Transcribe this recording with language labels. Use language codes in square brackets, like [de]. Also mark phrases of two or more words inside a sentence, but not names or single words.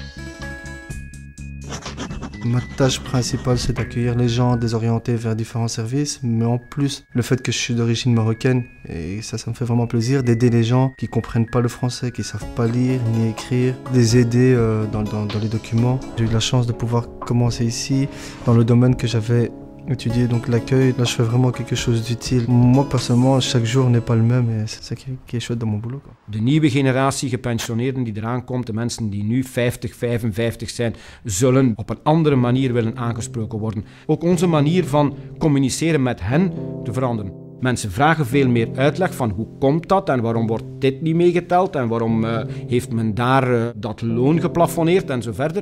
[fr] Ma tâche principale, c'est d'accueillir les gens, de les orienter vers différents services, mais en plus, le fait que je suis d'origine marocaine, et ça me fait vraiment plaisir d'aider les gens qui ne comprennent pas le français, qui ne savent pas lire ni écrire, de les aider dans les documents. J'ai eu la chance de pouvoir commencer ici, dans le domaine que j'avais étudié, donc l'accueil. Là, je fais vraiment quelque chose d'utile. Moi, personnellement, chaque jour n'est pas le même et c'est ça qui est chouette dans mon boulot, quoi. [nl] De nieuwe generatie gepensioneerden die eraan komt, de mensen die nu 50, 55 zijn, zullen op een andere manier willen aangesproken worden. Ook onze manier van communiceren met hen te veranderen. Mensen vragen veel meer uitleg van hoe komt dat en waarom wordt dit niet meegeteld en waarom heeft men daar dat loon geplafonneerd en zo verder.